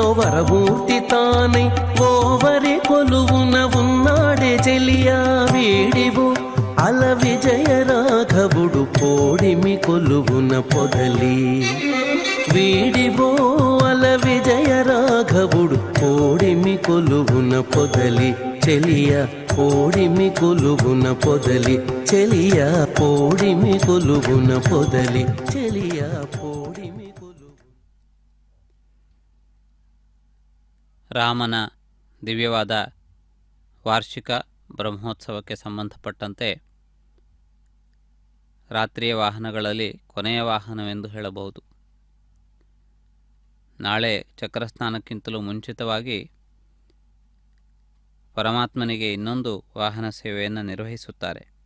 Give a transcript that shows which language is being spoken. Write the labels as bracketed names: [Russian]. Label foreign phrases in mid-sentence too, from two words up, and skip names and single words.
[Telugu] వరమూర్తి తానై ఓవరి కొలువున ఉన్నాడే చెలియ వీడివో అల విజయ రాఘవుడు పోడిమి కొలువున పొదలి వీడివో అల విజయ రాఘవుడు పోడిమి కొలువున పొదలి చెలియ పోడిమి కొలువున పొదలి చెలియ పోడిమి కొలువున పొదలి చెలియ పోడిమి కొలువు. [Kannada] ರಾಮನ ದಿವ್ಯವಾದ ವಾರ್ಷಿಕ ಬ್ರಹ್ಮೋತ್ಸವಕ್ಕೆ ಸಂಬಂಧಪಟ್ಟಂತೆ ರಾತ್ರಿಯ ವಾಹನಗಳಲ್ಲಿ ಕೊನೆಯ ವಾಹನವೆಂದು ಹೇಳಬಹುದು. ನಾಳೆ ಚಕ್ರಸ್ನಾನಕ್ಕಿಂತಲೂ ಮುಂಚಿತವಾಗಿ ಪರಮಾತ್ಮನಿಗೆ ಇನ್ನೊಂದು ವಾಹನ ಸೇವೆಯನ್ನು ನಿರ್ವಹಿಸುತ್ತಾರೆ.